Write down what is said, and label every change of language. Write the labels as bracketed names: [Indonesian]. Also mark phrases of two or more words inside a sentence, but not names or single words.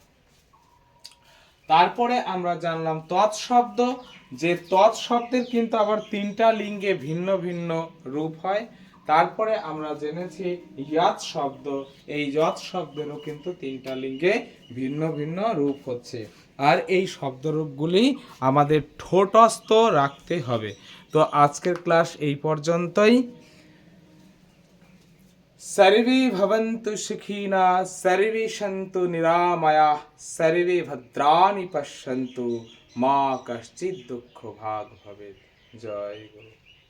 [Bangla] তারপরে আমরা জানলাম তৎ শব্দ, যে তৎ শব্দের কিন্তু আবার তিনটা লিঙ্গে ভিন্ন ভিন্ন রূপ হয়। তারপরে আমরা জেনেছি যৎ শব্দ, এই যৎ শব্দেরও কিন্তু তিনটা লিঙ্গে ভিন্ন ভিন্ন রূপ হচ্ছে। আর এই শব্দরূপগুলি আমাদের ঠোঁটস্থ রাখতে হবে। তো আজকের ক্লাস এই পর্যন্তই। [Sanskrit] सर्वे भवन्तु सुखिनः, सर्वे सन्तु निरामयाः, सर्वे भद्राणि पश्यन्तु मा कश्चित् दुःखभाग् भवेत्। जय गुरु।